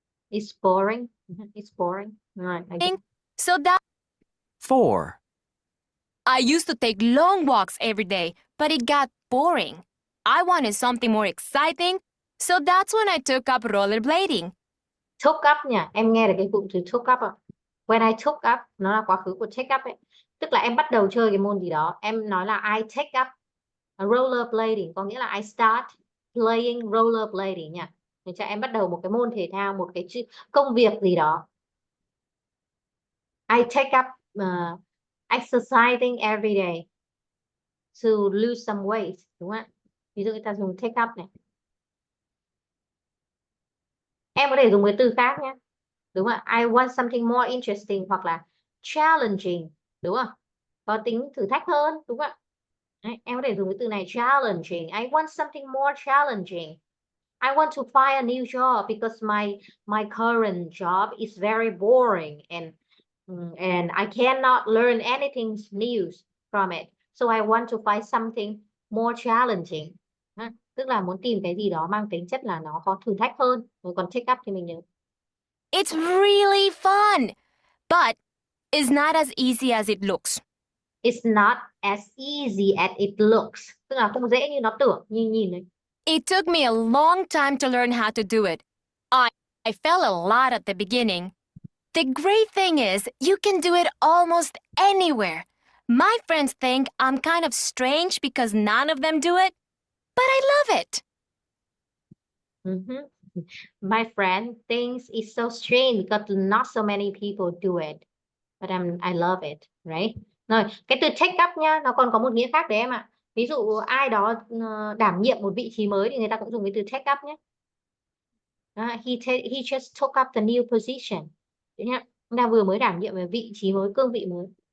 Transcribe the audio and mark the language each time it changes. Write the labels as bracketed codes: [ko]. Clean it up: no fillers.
[en] It's boring. It's boring. All right. I get So that 4, I used to take long walks every day, but it got boring. I wanted something more exciting, so that's when I took up rollerblading. took up nha. [vi] Em nghe được cái cụm từ took up không? When I took up, nó là quá khứ của take up ấy. Tức là em bắt đầu chơi cái môn gì đó. Em nói là I take up rollerblading, có nghĩa là I start playing rollerblading nha. Để cho em bắt đầu một cái môn thể thao, một cái công việc gì đó. [en] I take up exercising every day to lose some weight, đúng không ạ? [vi] Ví dụ người ta dùng take up này. Em có thể dùng cái từ khác nhé. Đúng không ạ? I want something more interesting hoặc là challenging, đúng không? Có tính thử thách hơn, đúng không ạ? Đấy, em có thể dùng cái từ này challenging. [en] I want something more challenging. I want to find a new job because my current job is very boring and I cannot learn anything new from it. So I want to find something more challenging. [vi] Tức là muốn tìm cái gì đó mang tính chất là nó có thử thách hơn. Rồi còn take up thì mình nhớ. [en] It's really fun, but it's not as easy as it looks. It's not as easy as it looks. [vi] Tức là không dễ như nó tưởng, như nhìn đấy. [en] It took me a long time to learn how to do it. I fell a lot at the beginning. The great thing is, you can do it almost anywhere. My friends think I'm kind of strange because none of them do it, but I love it. My friend thinks it's so strange because not so many people do it, but I love it, right? [vi] Rồi, cái từ take up nha, nó còn có một nghĩa khác đấy em ạ. Ví dụ ai đó đảm nhiệm một vị trí mới thì người ta cũng dùng cái từ take up nhé. [en] He just took up the new position. [vi] Đấy nhá. Người ta vừa mới đảm nhiệm về vị trí mới, cương vị mới.